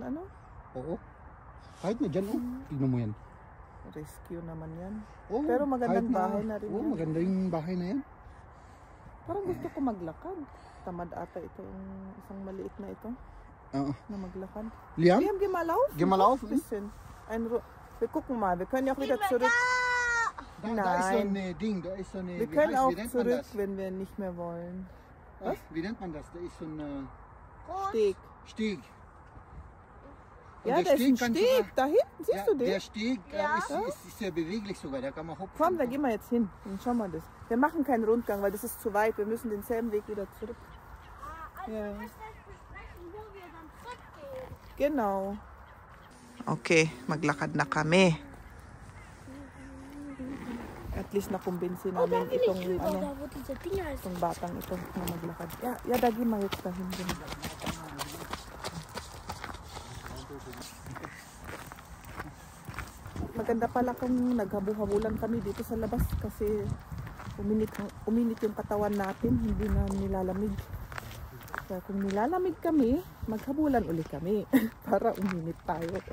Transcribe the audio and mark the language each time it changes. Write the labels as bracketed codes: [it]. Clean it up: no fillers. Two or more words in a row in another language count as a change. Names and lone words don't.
[tl] Oo. Kahit na dyan, tignan mo yan. Rescue naman yan. Pero magandang bahay na rin yan. Maganda yung bahay na yan. Parang gusto ko maglakad. Tamad ata ito yung isang maliit na ito. Na maglakad. Liam? Liam, [de] geh mal auf. Geh mal auf. Bisschen. Wir gucken mal. Wir können ja auch wieder zurück. Da ist so ein Ding, da ist so eine... Wir können auch zurück, wenn wir nicht mehr wollen. Was? Wie nennt man das? Da ist so ein Steg. Steg. Ja, da ist ein Steg. Da hinten, siehst du den? Der Steg ist sehr beweglich sogar, da kann man hopfen. Komm, da gehen wir jetzt hin. Dann schauen wir das. Wir machen keinen Rundgang, weil das ist zu weit. Wir müssen denselben Weg wieder zurück. Ja. Wo wir dann zurückgehen. Genau. [tl] Okay, maglakad na kami. [en] At least [tl] nakumbinsi namin itong [de] wo diese Dinger ist. [tl] itong batang ito na maglakad. [de] Ja, da gehen wir jetzt dahin. [tl] Maganda pala kung naghabu-habulan kami dito sa labas kasi uminit yung katawan natin, hindi na nilalamig. Kaya kung nilalamig kami, maghabulan uli kami para uminit tayo.